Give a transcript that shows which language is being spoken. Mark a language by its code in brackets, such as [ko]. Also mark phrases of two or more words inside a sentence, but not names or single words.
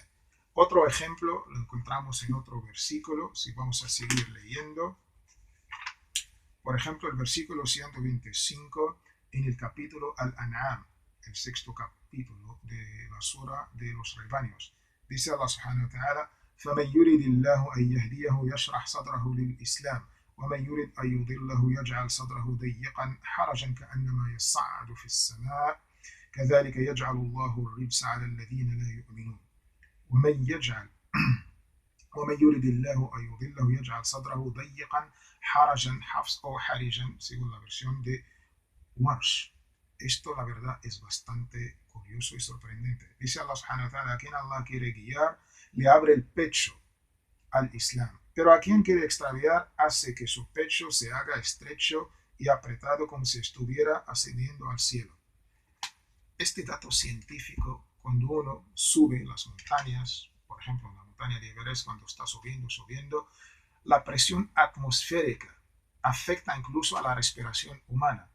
[es] Otro ejemplo lo encontramos en otro versículo, si vamos a seguir leyendo. Por ejemplo, el versículo 125 en el capítulo Al-An'am, el sexto capítulo de la sura de los rebaños. [ar] Dice Allah سبحانه وتعالى: فَمَنْ يُرِدِ اللَّهُ أَنْ يَهْدِيَهُ يَشْرَحْ صَدْرَهُ لِلْإِسْلَامِ وَمَنْ يُرِدْ أَنْ يُضِلَّهُ يَجْعَلْ صَدْرَهُ ضَيِّقًا حَرَجًا كَأَنَّمَا يَصَّعَّدُ فِي السَّمَاءِ كَذَلِكَ يَجْعَلُ اللَّهُ الرِّجْسَ عَلَى الَّذِينَ لَا يُؤْمِنُونَ ومن يرد الله أن يضله يجعل صدره ضيقا حرجا حفص o حرجا [es] según la versión de Warsh. Esto la verdad es bastante curioso y sorprendente. Dice Allah [ar] سبحانه وتعالى: [es] a quien Allah quiere guiar le abre el pecho al Islam, pero a quien quiere extraviar hace que su pecho se haga estrecho y apretado como si estuviera ascendiendo al cielo. Este dato científico, cuando uno sube las montañas, por ejemplo, la montaña de Everest, cuando está subiendo, la presión atmosférica afecta incluso a la respiración humana.